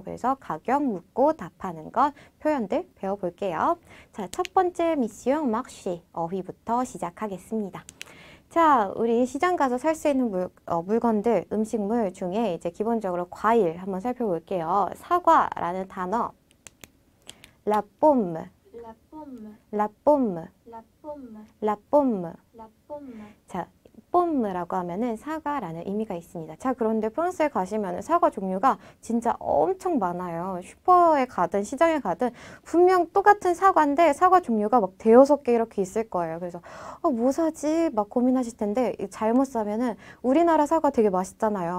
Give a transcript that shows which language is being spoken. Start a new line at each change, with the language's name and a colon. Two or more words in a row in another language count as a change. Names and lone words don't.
Korean: 그래서 가격 묻고 답하는 것 표현들 배워볼게요. 자, 첫 번째 미스용 막시 어휘부터 시작하겠습니다. 자, 우리 시장 가서 살 수 있는 물건들, 음식물 중에 이제 기본적으로 과일 한번 살펴볼게요. 사과라는 단어,
French: la pomme, La pomme. la pomme, La pomme. la pomme. La pomme.
Korean: 자, 뽐무라고 하면은 사과라는 의미가 있습니다. 자, 그런데 프랑스에 가시면은 사과 종류가 진짜 엄청 많아요. 슈퍼에 가든 시장에 가든 분명 똑같은 사과인데 사과 종류가 막 대여섯 개 이렇게 있을 거예요. 그래서 뭐 사지? 막 고민하실 텐데 잘못 사면은 우리나라 사과 되게 맛있잖아요.